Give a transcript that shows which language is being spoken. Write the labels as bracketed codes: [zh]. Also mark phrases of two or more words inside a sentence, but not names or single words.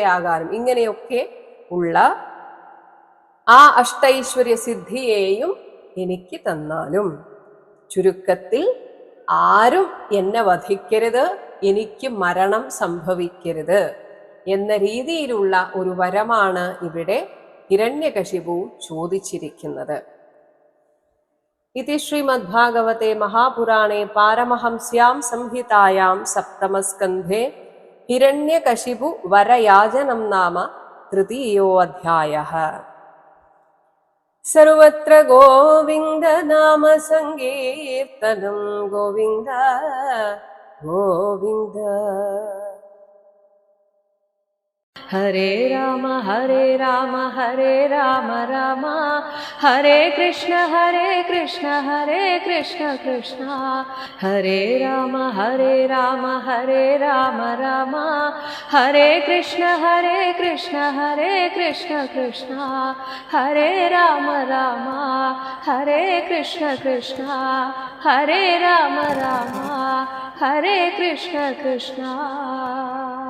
[ml] ആകാനും, ഇങ്ങനെയൊക്കെ ഉള്ള ആ അഷ്ടൈശ്വര്യ സിദ്ധിയെയും എനിക്ക് തന്നാലും, ചുരുക്കത്തിൽ ആരും എന്നെ വധിക്കരുത്, എനിക്ക് മരണം സംഭവിക്കരുത് എന്ന രീതിയിലുള്ള ഒരു വരമാണ് ഇവിടെ ഹിരണ്യകശിപു ചോദിച്ചിരിക്കുന്നത്. [sa] इति श्रीमद्भागवते महापुराणे पारमहंस्यां संहितायां सप्तमस्कन्धे हिरण्यकशिपु वरयाजनं नाम तृतीयोऽध्यायः। सर्वत्र गोविन्द नाम संकीर्तनं गोविन्द गोविन्द। हरे राम हरे राम राम हरे कृष्ण कृष्ण कृष्ण हरे राम राम राम हरे कृष्ण कृष्ण कृष्ण हरे राम हरे कृष्ण कृष्ण हरे राम हरे कृष्ण कृष्ण।